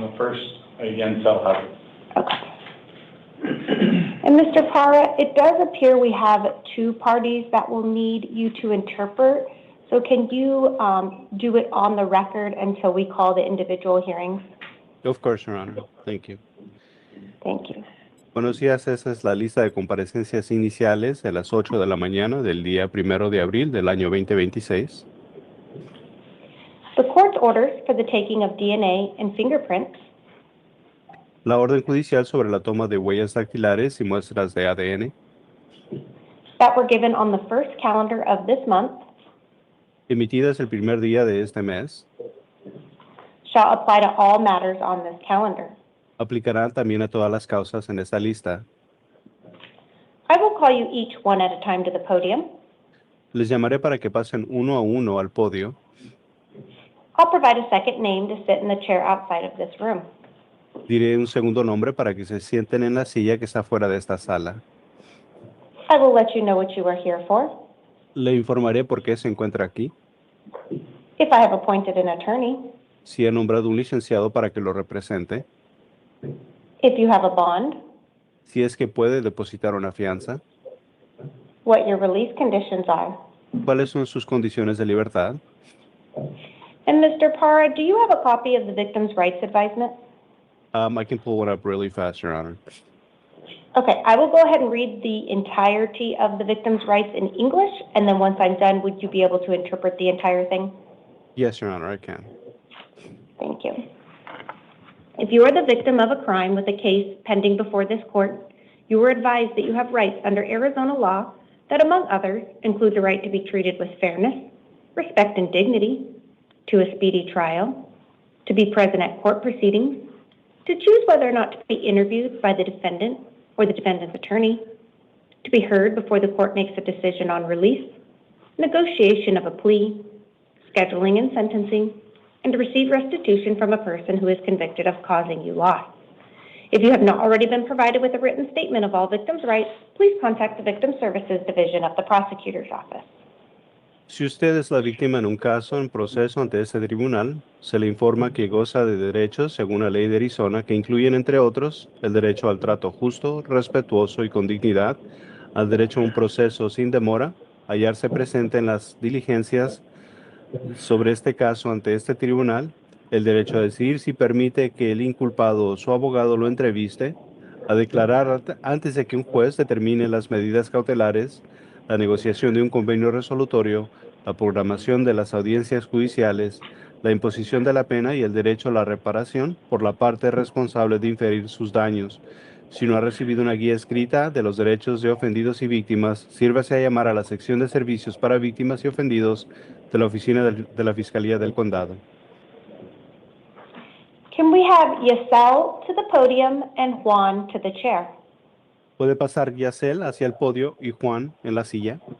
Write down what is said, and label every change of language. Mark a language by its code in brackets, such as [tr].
[en] The first, again, fell out. Okay. And Mr. Parra, it does appear we have two parties that will need you to interpret. So can you do it on the record until we call the individual hearings? Of course, Your Honor. Thank you. Thank you. [es] Buenos días. Esa es la lista de comparecencias iniciales de las 8 de la mañana del día 1 de abril del año 2026. [en] The court's orders for the taking of DNA and fingerprints [es] La orden judicial sobre la toma de huellas dactilares y muestras de ADN, [en] that were given on the first calendar of this month, [es] emitidas el primer día de este mes, [en] shall apply to all matters on this calendar. [es] aplicarán también a todas las causas en esta lista. [en] I will call you each one at a time to the podium. [es] Les llamaré para que pasen uno a uno al podio. [en] I'll provide a second name to sit in the chair outside of this room. [es] Diré un segundo nombre para que se sienten en la silla que está fuera de esta sala. [en] I will let you know what you are here for. [es] Le informaré por qué se encuentra aquí. [en] If I have appointed an attorney, [es] Si he nombrado un licenciado para que lo represente. [en] if you have a bond, [es] Si es que puede depositar una fianza. [en] what your release conditions are. [es] ¿Cuáles son sus condiciones de libertad? [en] And Mr. Parra, do you have a copy of the Victim's Rights Advisement? I can pull one up really fast, Your Honor. Okay, I will go ahead and read the entirety of the victim's rights in English, and then once I'm done, would you be able to interpret the entire thing? Yes, Your Honor, I can. Thank you. If you are the victim of a crime with a case pending before this court, you are advised that you have rights under Arizona law that, among others, include the right to be treated with fairness, respect, and dignity, to a speedy trial, to be present at court proceedings, to choose whether or not to be interviewed by the defendant or the defendant's attorney, to be heard before the court makes a decision on release, negotiation of a plea, scheduling and sentencing, and to receive restitution from a person who is convicted of causing you loss. If you have not already been provided with a written statement of all victims' rights, please contact the Victim Services Division of the Prosecutor's Office. [es] Si usted es la víctima en un caso en proceso ante este tribunal, se le informa que goza de derechos según la ley de Arizona que incluyen, entre otros, el derecho al trato justo, respetuoso y con dignidad, al derecho a un proceso sin demora, hallarse presente en las diligencias sobre este caso ante este tribunal, el derecho a decidir si permite que el inculpado o su abogado lo entreviste, a declarar antes de que un juez determine las medidas cautelares, la negociación de un convenio resolutorio, la programación de las audiencias judiciales, la imposición de la pena y el derecho a la reparación por la parte responsable de inferir sus daños. Si no ha recibido una guía escrita de los derechos de ofendidos y víctimas, sírvase a llamar a la sección de servicios para víctimas y ofendidos de la oficina de la Fiscalía del Condado. [en] Can we have Yasel to the podium and Juan to the chair? [es] ¿Puede pasar Yacel hacia el podio y Juan en la silla?